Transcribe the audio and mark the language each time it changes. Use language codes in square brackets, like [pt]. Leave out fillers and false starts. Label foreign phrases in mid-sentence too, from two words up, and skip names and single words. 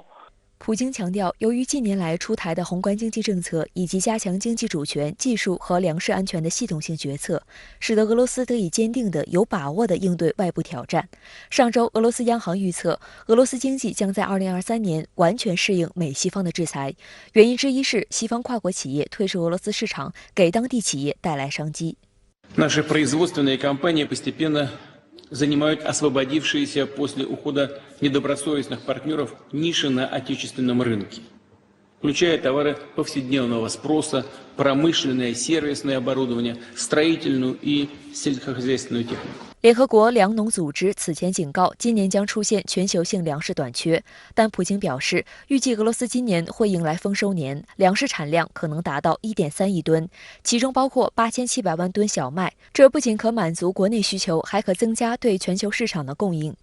[zh] 普京强调，由于近年来出台的宏观经济政策以及加强经济主权、技术和粮食安全的系统性决策，使得俄罗斯得以坚定的、有把握的应对外部挑战。上周，俄罗斯央行预测，俄罗斯经济将在2023年完全适应美西方的制裁。原因之一是西方跨国企业退出俄罗斯市场，给当地企业带来商机。 [ru] Наши производственные компании постепенно занимают освободившиеся после ухода недобросовестных партнеров ниши на отечественном рынке, включая товары повседневного спроса, промышленное, сервисное оборудование, строительную и сельскохозяйственную технику. [zh] 联合国粮农组织此前警告，今年将出现全球性粮食短缺。但普京表示，预计俄罗斯今年会迎来丰收年，粮食产量可能达到1.3亿吨，其中包括8700万吨小麦。这不仅可满足国内需求，还可增加对全球市场的供应。